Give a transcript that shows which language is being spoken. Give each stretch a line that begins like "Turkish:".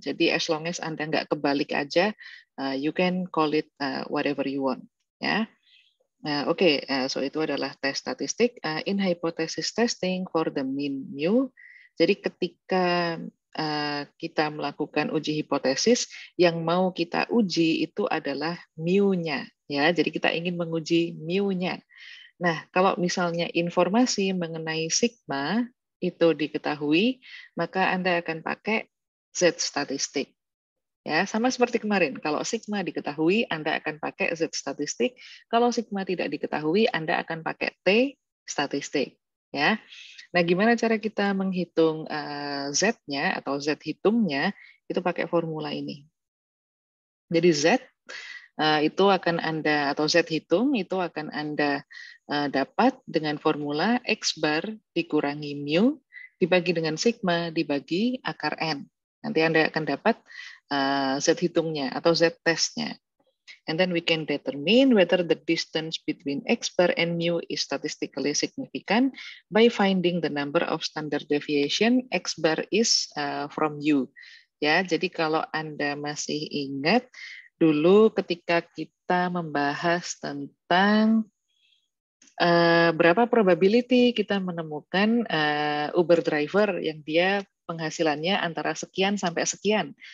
English: Jadi as long as
Indonesian: Anda nggak kebalik aja,
English: you can call it whatever you want.
Indonesian: Ya.
English: So
Indonesian: itu adalah tes statistik.
English: In hypothesis testing for the mean mu.
Indonesian: Jadi ketika kita melakukan uji hipotesis, yang mau kita uji itu adalah mu-nya. Ya, jadi kita ingin menguji mu-nya. Nah, kalau misalnya informasi mengenai sigma itu diketahui, maka Anda akan pakai Z statistik. Ya, sama seperti kemarin. Kalau sigma diketahui, Anda akan pakai Z statistik. Kalau sigma tidak diketahui, Anda akan pakai T statistik. Ya. Nah, gimana cara kita menghitung Z-nya atau Z hitungnya? Itu pakai formula ini. Jadi Z itu akan Anda, atau Z hitung, itu akan Anda dapat dengan formula X bar dikurangi mu, dibagi dengan sigma, dibagi akar N. Nanti Anda akan dapat Z hitungnya atau Z testnya.
English: And then we can determine whether the distance between X bar and mu is statistically significant by finding the number of standard deviation X bar is from U.
Indonesian: Ya, jadi kalau Anda masih ingat, dulu ketika kita membahas tentang berapa probability kita menemukan Uber driver yang dia penghasilannya antara sekian sampai sekian.